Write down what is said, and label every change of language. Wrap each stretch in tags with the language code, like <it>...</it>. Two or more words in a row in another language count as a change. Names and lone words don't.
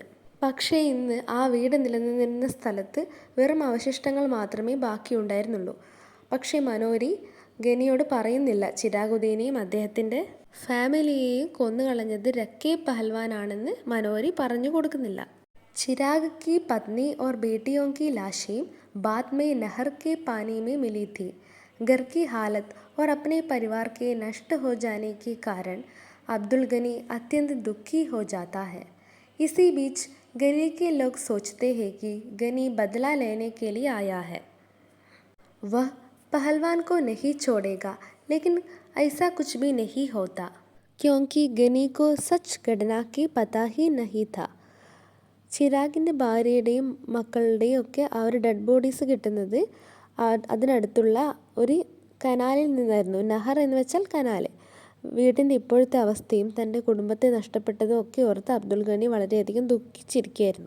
<ml>പക്ഷേ ഇന്ന് ആ വീട് നിലനിന്നിരുന്ന സ്ഥലത്ത് വെറും അവശിഷ്ടങ്ങൾ മാത്രമേ ബാക്കിയുണ്ടായിരുന്നുള്ളൂ. പക്ഷേ മനോരി ഗനിയോട് പറയുന്നില്ല ചിരാഗുദ്ദീനെയും അദ്ദേഹത്തിൻ്റെ ഫാമിലിയെയും കൊന്നുകളഞ്ഞത് രക്കി പഹൽവാനാണെന്ന് മനോരി പറഞ്ഞു കൊടുക്കുന്നില്ല.</ml> <hi>ചിരാഗ് की पत्नी और बेटियों की लाशें बाद में नहर के पानी में मिली थी. घर की हालत और अपने परिवार के नष्ट हो जाने के कारण अब्दुल गनी अत्यंत दुखी हो जाता है. इसी बीच गनी के लोग सोचते हैं कि गनी बदला लेने के लिए आया है. वह पहलवान को नहीं छोड़ेगा, लेकिन ऐसा कुछ भी नहीं होता, क्योंकि गनी को सच घटना की पता ही नहीं था.</hi> <ml>ചിരാഗിൻ്റെ ഭാര്യയുടെയും മക്കളുടെയും ഒക്കെ ആ ഒരു</ml> <en>dead bodies</en> <ml>കിട്ടുന്നത് അതിനടുത്തുള്ള ഒരു കനാലിൽ നിന്നായിരുന്നു. നഹർ എന്ന് വെച്ചാൽ കനാൽ. വീടിൻ്റെ ഇപ്പോഴത്തെ അവസ്ഥയും തൻ്റെ കുടുംബത്തെ നഷ്ടപ്പെട്ടതും ഒക്കെ ഓർത്ത് അബ്ദുൽ ഗനി വളരെയധികം ദുഃഖിച്ചിരിക്കുകയായിരുന്നു.</ml>